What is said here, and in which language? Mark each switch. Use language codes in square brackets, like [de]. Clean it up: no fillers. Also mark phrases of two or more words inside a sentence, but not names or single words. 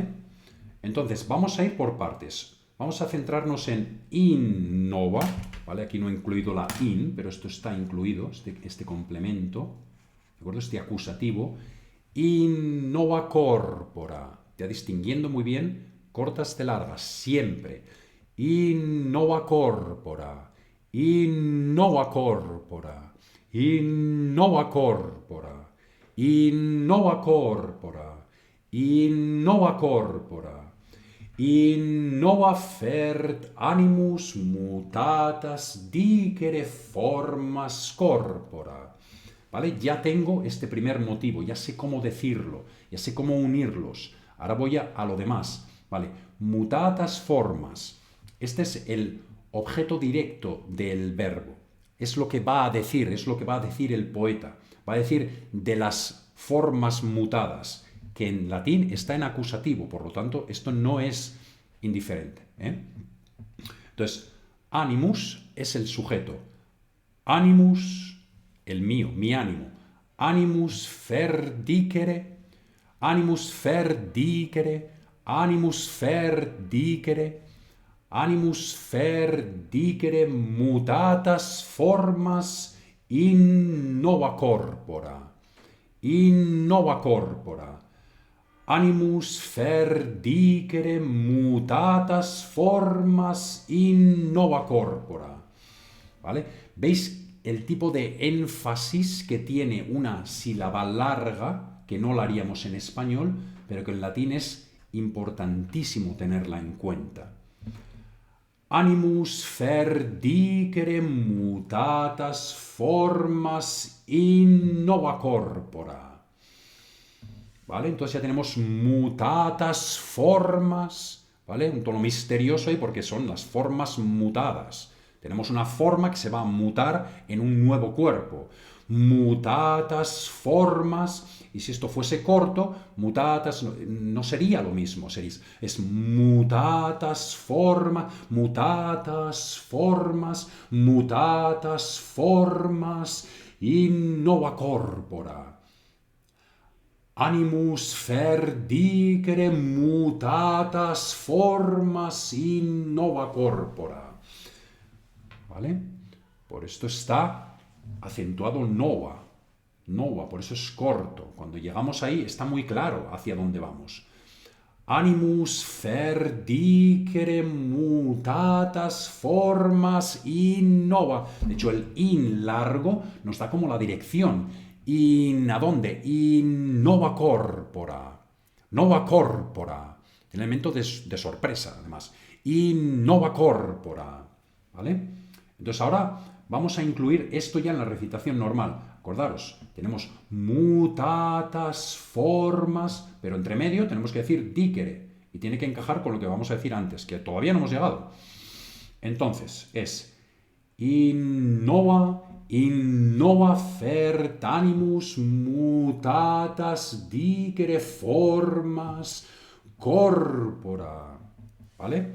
[es] Entonces, vamos a ir por partes. Vamos a centrarnos en innova, ¿vale? Aquí no he incluido la in, pero esto está incluido, este complemento, ¿de acuerdo? Este acusativo. [la] Innova corpora, [es] ya distinguiendo muy bien cortas de largas, siempre. [la] Innova corpora, innova corpora, innova corpora, innova corpora, innova corpora. Innova fert animus mutatas dicere formas corpora. [es] ¿Vale? Ya tengo este primer motivo, ya sé cómo decirlo, ya sé cómo unirlos. Ahora voy a lo demás, ¿vale? [la] Mutatas formas. [es] Este es el objeto directo del verbo. Es lo que va a decir, es lo que va a decir el poeta. Va a decir de las formas mutadas, que en latín está en acusativo, por lo tanto, esto no es indiferente, ¿eh? Entonces, animus es el sujeto. Animus, el mío, mi ánimo. [la] Animus ferdicere, animus ferdicere, animus ferdicere, animus ferdicere mutatas formas in nova corpora. In nova corpora. Animus ferdicere mutatas formas in nova corpora. [es] ¿Vale? ¿Veis el tipo de énfasis que tiene una sílaba larga, que no la haríamos en español, pero que en latín es importantísimo tenerla en cuenta? [la] Animus ferdicere mutatas formas in nova corpora. [es] ¿Vale? Entonces ya tenemos [la] mutatas formas, [es] ¿vale? Un tono misterioso ahí porque son las formas mutadas. Tenemos una forma que se va a mutar en un nuevo cuerpo. [la] Mutatas formas, [es] y si esto fuese corto, mutatas no sería lo mismo, es [la] mutatas formas, mutatas formas, mutatas formas, in nova corpora. Animus ferdicere mutatas formas in nova corpora. [es] ¿Vale? Por esto está acentuado nova. Nova, por eso es corto. Cuando llegamos ahí está muy claro hacia dónde vamos. [la] Animus ferdicere mutatas formas in nova. [es] De hecho, el in largo nos da como la dirección. ¿In a dónde? [la] In nova corpora. Nova corpora. [es] El elemento de sorpresa, además. [la] In nova corpora. [es] ¿Vale? Entonces ahora vamos a incluir esto ya en la recitación normal. Acordaros, tenemos [la] mutatas formas, [es] pero entre medio tenemos que decir dicere. Y tiene que encajar con lo que vamos a decir antes, que todavía no hemos llegado. Entonces es [la] innova fert animus mutatas dicere formas corpora. [es] ¿Vale?